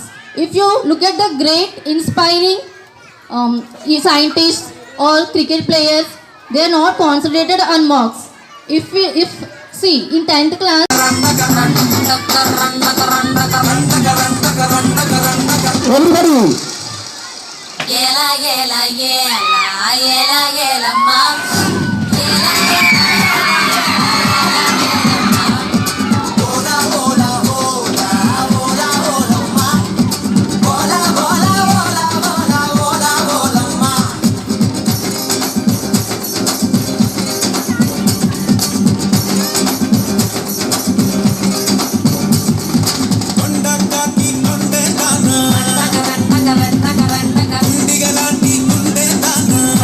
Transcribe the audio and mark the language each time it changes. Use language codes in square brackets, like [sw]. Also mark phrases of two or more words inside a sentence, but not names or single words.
[en] If you look at the great, inspiring scientists or cricket players, they are not concentrated on marks. See, in 10th class. Everybody. [te] Yela yela yela yela yela ma. Yela yela bola bola bola bola bola ma. Bola bola bola bola bola bola ma. కొండకి కొండే దానా కుండిగలాంటి కుండే దానా